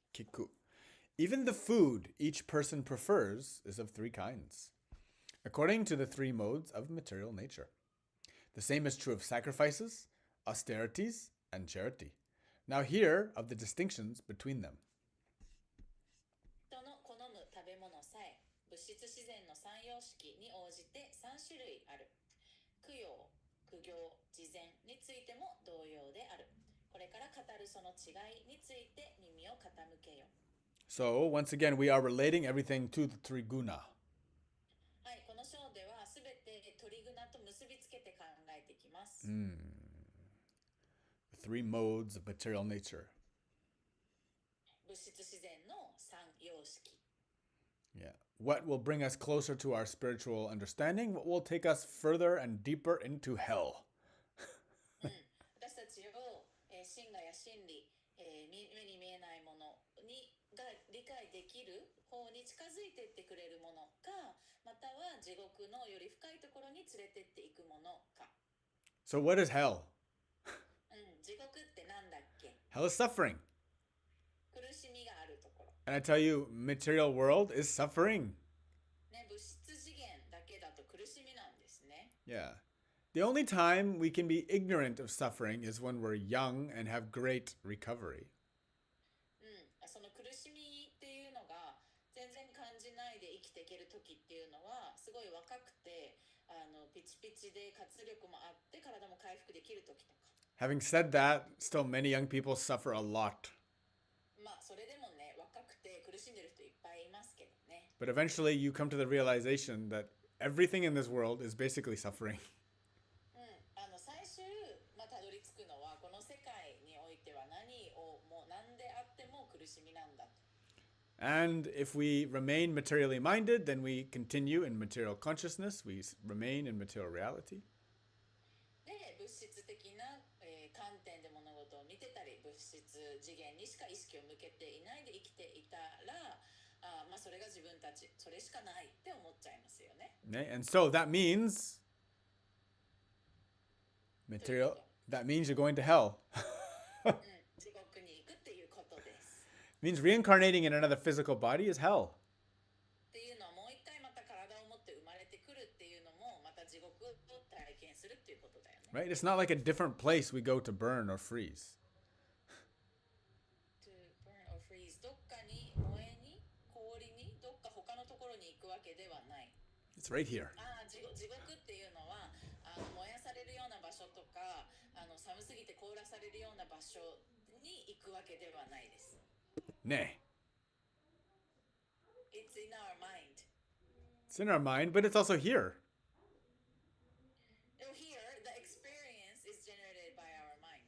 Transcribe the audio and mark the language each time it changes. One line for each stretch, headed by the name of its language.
Japanese: 聞く.
English: Even the food each person prefers is of three kinds, according to the three modes of material nature. The same is true of sacrifices, austerities, and charity. Now hear of the distinctions between them.
Japanese: 人の好む食べ物さえ、物質自然の三様式に応じて3種類ある。供養、苦行、事前についても同様である。これから語るその違いについて耳を傾けよ。
English: So, once again, we are relating everything to the three guna.
Japanese: はい、この章ではすべてトリグナと結びつけて考えていきます。
English: The three modes of material nature.
Japanese: 物物質自然の三様式。
English: Yeah. What will bring us closer to our spiritual understanding? What will take us further and deeper into hell?
Japanese: 私たちを、真我や真理、目に見えないものが理解できる方に近づいていってくれるものか、または地獄のより深いところに連れてっていくものか。
English: So what is hell?
Japanese: 地獄ってなんだっけ？
English: Hell is suffering.
Japanese: 苦しみがあるところ。
English: And I tell you, material world is suffering.
Japanese: ね、物質次元だけだと苦しみなんですね。
English: Yeah. The only time we can be ignorant of suffering is when we're young and have great recovery.
Japanese: その苦しみっていうのが全然感じないで生きていける時っていうのはすごい若くてピチピチで活力もあって体も回復できる時とか。
English: Having said that, still many young people suffer a lot.
Japanese: まあそれでもね、若くて苦しんでる人いっぱいいますけどね。
English: But eventually you come to the realization that everything in this world is basically suffering.
Japanese: 最終、たどり着くのはこの世界においては何であっても苦しみなんだと。
English: And if we remain materially minded, then we continue in material consciousness. We remain in material reality.
Japanese: で、物質的な、観点で物事を見てたり、物質次元にしか意識を向けていないで生きていたら、それが自分たち、それしかないって思っちゃいますよね。
English: And so that means you're going to hell.
Japanese: 地獄に行くっていうことです。
English: It means reincarnating in another physical body is hell.
Japanese: っていうのはもう一回また体を持って生まれてくるっていうのもまた地獄を体験するっていうことだよね。
English: Right? It's not like a different place we go to burn or freeze. To burn or freeze
Japanese: どっかに燃えに氷にどっか他のところに行くわけではない。
English: It's right here.
Japanese: 地獄っていうのは燃やされるような場所とか寒すぎて凍らされるような場所に行くわけではないです。ね。
English: It's in our mind. It's in our mind, but it's also here. Here, the experience is generated by our mind.